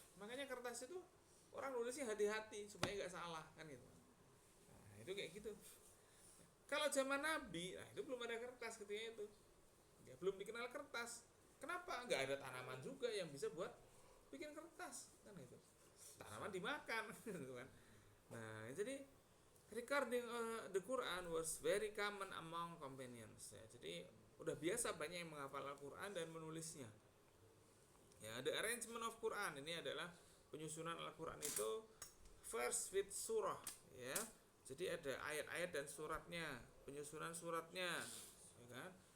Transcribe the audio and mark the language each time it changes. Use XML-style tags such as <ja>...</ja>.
<id>Makanya kertas itu orang nulisnya hati-hati supaya nggak salah kan gitu. Nah itu kayak gitu. Kalau zaman Nabi, itu belum ada kertas ketika itu. Ya, belum dikenal kertas. Kenapa? Nggak ada tanaman juga yang bisa buat bikin kertas kan itu. Tanaman dimakan gitu kan. Nah, jadi</id> <en>recording the Quran was very common among companions ya.</en> <id>Jadi udah biasa banyak yang menghafal Al-Quran dan menulisnya. Ya,</id> <en>the arrangement of Quran</en> <id>ini adalah penyusunan Al-Quran itu</id> <en>verse with surah</en> <id>ya. Jadi ada ayat-ayat dan suratnya, penyusunan suratnya, ya kan?</id>